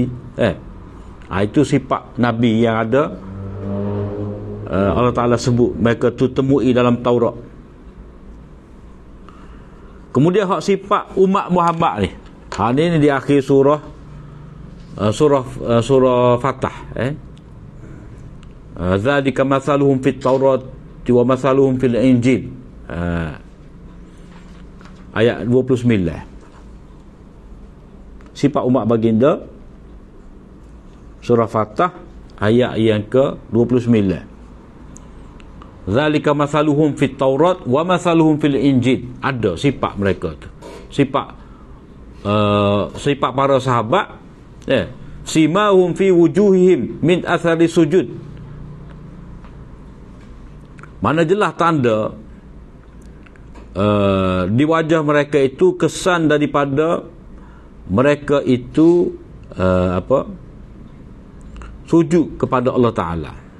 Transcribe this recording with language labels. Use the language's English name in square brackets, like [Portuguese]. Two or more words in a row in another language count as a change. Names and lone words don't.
[Malay] Itu sifat Nabi yang ada. Allah Ta'ala sebut mereka tu temui dalam Taurat. Kemudian hak sifat umat Muhammad ni, ni di akhir surah Fatah. [Arabic] ذلك مثلهم في التوراة ومثلهم في الإنجيل. [Malay] Ayat 29. Sifat umat baginda, surah Fatah ayat yang ke-29. [Arabic] ذلك مثلهم في التوراة ومثلهم في الإنجيل. [Malay] Ada sifat mereka tu. Sifat para sahabat, [Arabic] سيماهم في وجوههم من أثر السجود. [Malay] Mana jelas tanda di wajah mereka itu kesan daripada mereka itu sujud kepada Allah Ta'ala.